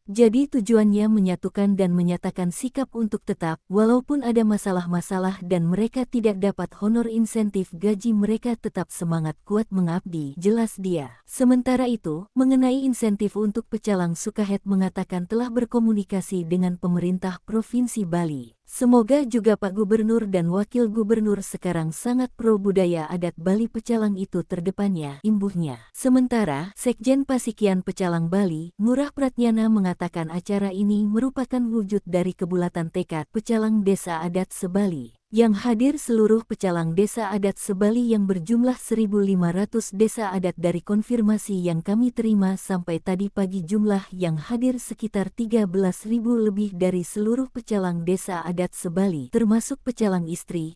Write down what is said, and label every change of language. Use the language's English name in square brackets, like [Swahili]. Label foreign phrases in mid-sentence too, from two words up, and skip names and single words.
[Indonesian] Jadi tujuannya menyatukan dan menyatakan sikap untuk tetap, walaupun ada masalah-masalah dan mereka tidak dapat honor insentif gaji mereka tetap semangat kuat mengabdi, jelas dia. Sementara itu, mengenai insentif untuk pecalang, Sukahet mengatakan telah berkomunikasi dengan pemerintah Provinsi Bali. Semoga juga Pak Gubernur dan Wakil Gubernur sekarang sangat pro budaya adat Bali pecalang itu terdepannya, imbuhnya. Sementara, Sekjen Pasikian Pecalang Bali, Ngurah Pratnyana mengatakan acara ini merupakan wujud dari kebulatan tekad pecalang desa adat se-Bali. Yang hadir seluruh pecalang desa adat se-Bali yang berjumlah 1.500 desa adat. Dari konfirmasi yang kami terima sampai tadi pagi jumlah yang hadir sekitar 13.000 lebih dari seluruh pecalang desa adat se-Bali, termasuk pecalang istri,